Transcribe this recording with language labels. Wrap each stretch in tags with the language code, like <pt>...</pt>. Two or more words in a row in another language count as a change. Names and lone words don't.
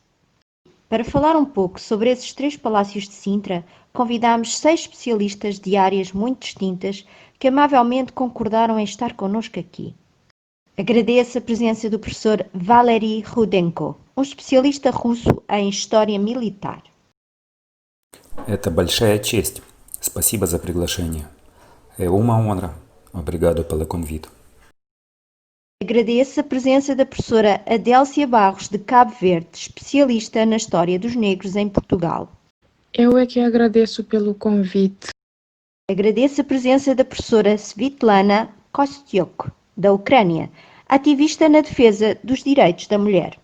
<pt>Para falar um pouco sobre esses três palácios de Sintra, convidámos 6 especialistas de áreas muito distintas que amavelmente concordaram em estar connosco aqui. Agradeço a presença do professor Valery Rudenko, um especialista russo em História Militar.</pt> <ru>Это большая честь. Спасибо за приглашение.</ru> <pt>É uma honra. Obrigado pelo convite. Agradeço a presença da professora Adélcia Barros, de Cabo Verde, especialista na história dos negros em Portugal. Eu é que agradeço pelo convite. Agradeço a presença da professora Svitlana Kostyuk, da Ucrânia, ativista na defesa dos direitos da mulher.</pt>